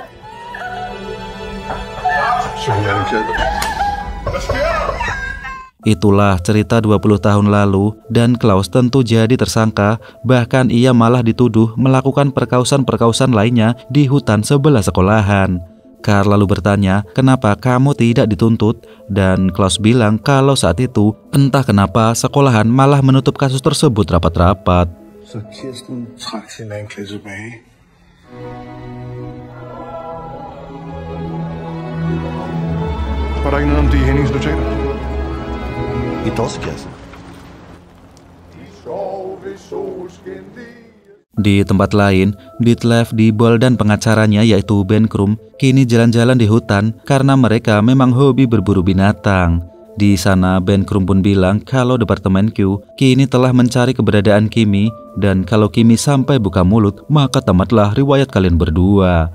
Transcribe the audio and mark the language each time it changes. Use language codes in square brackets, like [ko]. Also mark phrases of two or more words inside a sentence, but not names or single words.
[id] Itulah cerita 20 tahun lalu dan Klaus tentu jadi tersangka, bahkan ia malah dituduh melakukan perkausan-perkausan lainnya di hutan sebelah sekolahan. Carl lalu bertanya, "Kenapa kamu tidak dituntut?" Dan Klaus bilang kalau saat itu entah kenapa sekolahan malah menutup kasus tersebut rapat-rapat. [da] Var der ikke noget om det i Hennings notater? I dåsekassen. [id] Di tempat lain, Ditlev, Dibol dan pengacaranya yaitu Ben Krum kini jalan-jalan di hutan karena mereka memang hobi berburu binatang. Di sana Ben Krum pun bilang kalau Departemen Q kini telah mencari keberadaan Kimi dan kalau Kimi sampai buka mulut maka tamatlah riwayat kalian berdua.